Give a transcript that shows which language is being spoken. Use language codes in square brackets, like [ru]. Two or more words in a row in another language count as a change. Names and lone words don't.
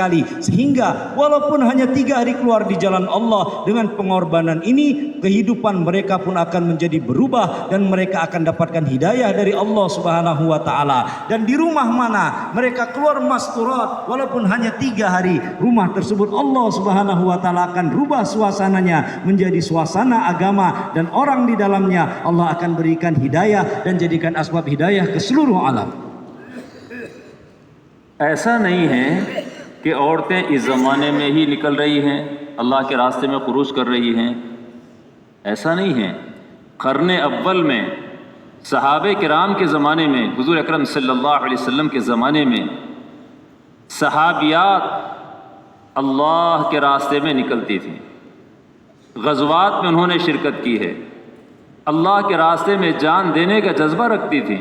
[id] Sehingga walaupun hanya 3 hari keluar di jalan Allah, dengan pengorbanan ini kehidupan mereka pun akan menjadi berubah dan mereka akan dapatkan hidayah dari Allah [ar] سبحانه وتعالى. [id] Dan di rumah mana mereka keluar masturat walaupun hanya 3 hari, rumah tersebut Allah [ar] سبحانه وتعالى [id] akan rubah suasananya menjadi suasana agama, dan orang di dalamnya Allah akan berikan hidayah dan jadikan asbab hidayah ke seluruh alam. [ur] ایسا نہیں ہے کہ عورتیں اس زمانے میں ہی نکل رہی ہیں، اللہ کے راستے میں خروج کر رہی ہیں. ایسا نہیں ہے. قرن اول میں صحابہ کرام کے زمانے میں، حضور اکرم [ar] صلى الله عليه وسلم [ur] کے زمانے میں صحابیات اللہ کے راستے میں نکلتی تھیں، غزوات میں انہوں نے شرکت کی ہے، اللہ کے راستے میں جان دینے کا جذبہ رکھتی تھیں.